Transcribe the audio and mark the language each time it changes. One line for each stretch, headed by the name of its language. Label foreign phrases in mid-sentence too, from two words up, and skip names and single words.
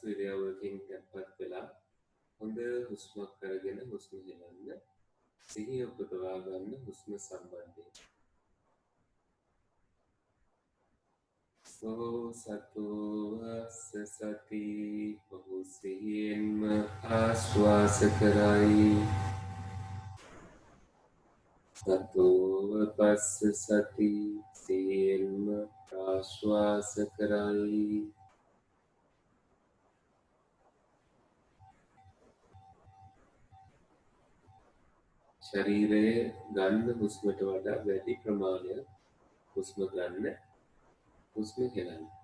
Sinhala: ඉරියව්වකින් තැන්පත් වෙලා හොඳ හුස්මක් අරගෙන හුස්ම හෙලන්න සිහිය උපදවා ගන්න හුස්ම සම්බන්ධයෙන්
Pali: සෝ සතෝ අස්ස සති බහු
Sinhala: සිහියෙන්ම ආශ්වාස කරයි
Pali: සතෝ පස්ස සති
Sinhala: සිහියෙන්ම ආශ්වාස කරයි ශරීරයේ ගන්න හුස්මට වඩා වැඩි ප්‍රමාණයක් හුස්ම ගන්න හුස්ම හෙලන්න